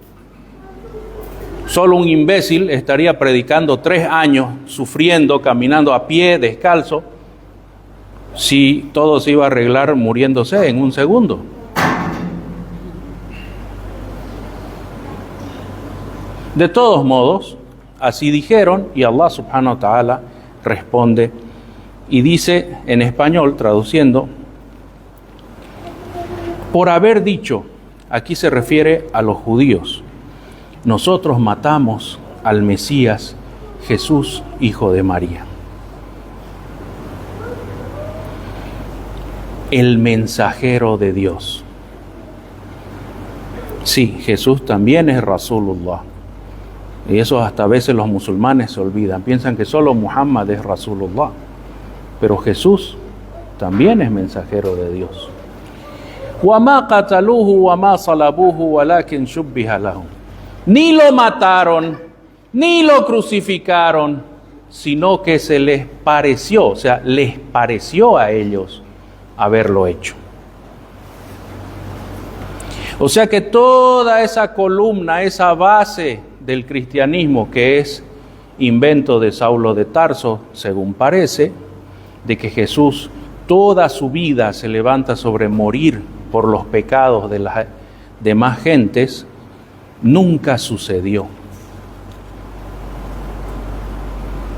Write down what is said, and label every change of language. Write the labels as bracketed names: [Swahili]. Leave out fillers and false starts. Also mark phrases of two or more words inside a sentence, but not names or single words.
[Spanish] Solo un imbécil estaría predicando 3 años, sufriendo, caminando a pie, descalzo, si todo se iba a arreglar muriéndose en un segundo. De todos modos, así dijeron, y Allah [Arabic] سبحانه وتعالى [Spanish] responde y dice en español, traduciendo: por haber dicho, aquí se refiere a los judíos, nosotros matamos al Mesías, Jesús, hijo de María. El mensajero de Dios. Sí, Jesús también es Rasulullah. Y eso hasta a veces los musulmanes se olvidan. Piensan que solo Muhammad es Rasulullah. Pero Jesús también es mensajero de Dios. [Arabic] وَمَا قَتَلُوهُ وَمَا صَلَبُوهُ وَلَكِنْ شُبِّهَ لَهُمْ. [Spanish] Ni lo mataron, ni lo crucificaron, sino que se les pareció, o sea, les pareció a ellos haberlo hecho. O sea que toda esa columna, esa base del cristianismo que es invento de Saulo de Tarso, según parece, de que Jesús toda su vida se levanta sobre morir por los pecados de las demás gentes, nunca sucedió.